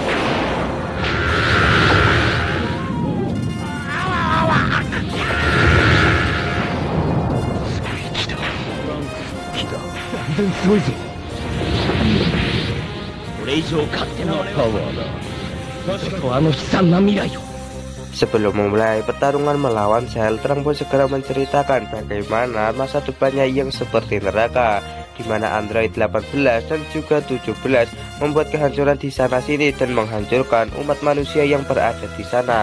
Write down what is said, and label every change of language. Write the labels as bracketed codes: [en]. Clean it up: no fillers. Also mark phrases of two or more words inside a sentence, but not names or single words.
[ja] 全然すごいぞ。これ以上勝手なパワーだ。確かに悲惨な未来よ。 [id] Sebelum memulai pertarungan melawan Cell, Terang pun segera menceritakan bagaimana masa depannya yang seperti neraka, di mana Android 18 dan juga 17 membuat kehancuran di sana sini dan menghancurkan umat manusia yang berada di sana.